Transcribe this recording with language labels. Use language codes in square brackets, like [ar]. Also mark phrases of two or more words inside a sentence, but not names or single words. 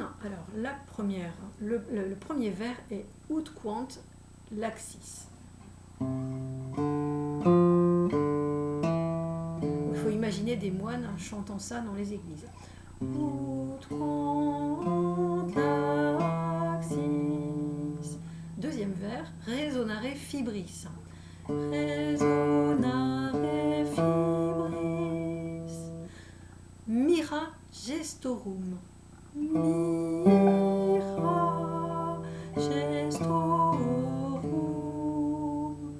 [fr] Alors le premier vers est [la] Ut quant laxis. [fr] Il faut imaginer des moines chantant ça dans les églises. [la] Ut quant laxis. [fr] Deuxième vers, [la] Resonare fibris. Resonare fibris. Mira gestorum. Mira gestorum.